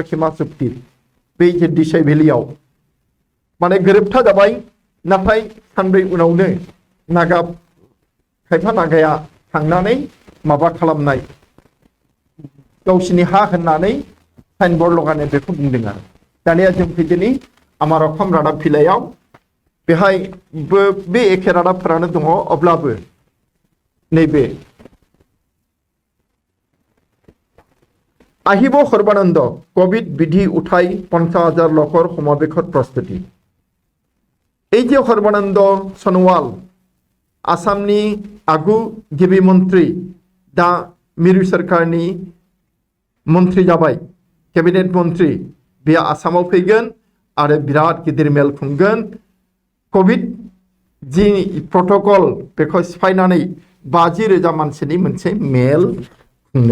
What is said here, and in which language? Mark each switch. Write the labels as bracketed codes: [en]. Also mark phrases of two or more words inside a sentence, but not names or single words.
[brx] सीमा चुक्ति बै जे दिसाइ भेलियाव माने गोरोबथा जाबाय नाथाय सानब्रै उनावनो नागा खायफा नागाया थांनानै माबा खालामनाय गावसिनि हा होननानै साइनबोर्ड लगायनाय बेखौ बुंदों आरो दानिया जों फैदिनि आमार असम रादाब बिलाइयाव बेहाय बे एखे रादाबफोरानो दङ अब्लाबो नैबे [as] আহিব সৰ্বানন্দ কোভিড বিধি উঠাই 50,000 লোকৰ সমাৱেশৰ প্ৰস্তুতি এই [brx] যে সৰ্বানন্দ সোনোৱাল आसामनि आगु गिबि मन्त्री दा मिरु सरकारनि मन्त्री जाबाय केबिनेट मन्त्री बे आसामाव फैगोन आरो बिराद गिदिर मेल खुंगोन कोविड जि प्रटोकल बेखौ सिफायनानै 50,000 मानसिनि मोनसे मेल खुंनो